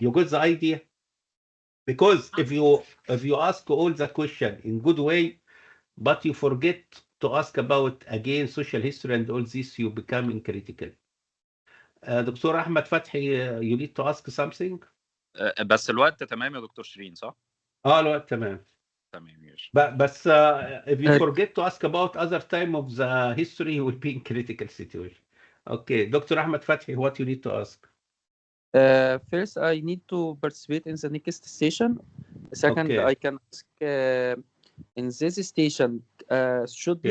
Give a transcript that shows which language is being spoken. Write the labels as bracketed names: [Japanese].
[English] You got the idea? Because if you ask all the question in good way, but you forget to ask about again social history and all this, you become critical. Doctor Ahmed Fathi, you need to ask something. [Arabic] بس الوقت تمام يا دكتور شيرين صح؟ الوقت تمام. تمام ماشي. [English] بس if you forget to ask about other time of the history, you will be in critical situation. Okay, Dr. Ahmed Fathi, what you need to ask? First, I need to participate in the next station. Second, Okay. I can ask in this station should be